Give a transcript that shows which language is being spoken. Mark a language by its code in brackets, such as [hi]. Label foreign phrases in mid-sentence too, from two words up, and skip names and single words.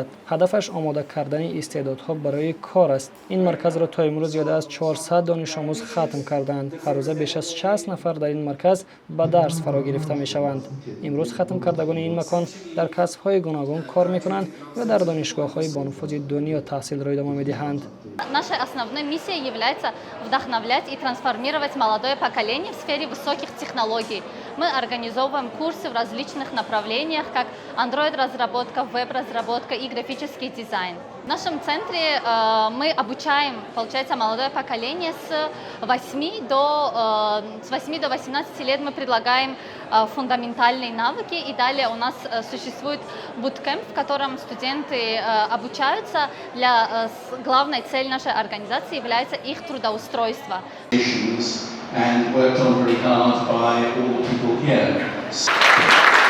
[tg] ҳадафаш омода кардани истеъдодҳо барои кор аст. ин марказро то имрӯз зиёда аз 400 донишомӯз хатм карданд. ҳар рӯза беш аз 60 нафар дар ин марказ ба дарс фаро гирифта мешаванд. имрӯз хатм кардагони ин макон дар касбҳои гуногун кор мекунанд ва дар донишгоҳҳои бонуфузи дунё таҳсилро идома медиҳанд. [ru] Нашей основной миссией является вдохновлять и трансформировать молодое поколение в сфере высоких технологий. Мы организовываем курсы в различных направлениях, как Android-разработка, веб-разработка и графический дизайн. В нашем центре мы обучаем, получается, молодое поколение с 8 до 18 лет мы предлагаем фундаментальные навыки, и далее у нас существует буткемп, в котором студенты обучаются. Главной целью нашей организации является их трудоустройство. [en] And worked on very hard by all the people here.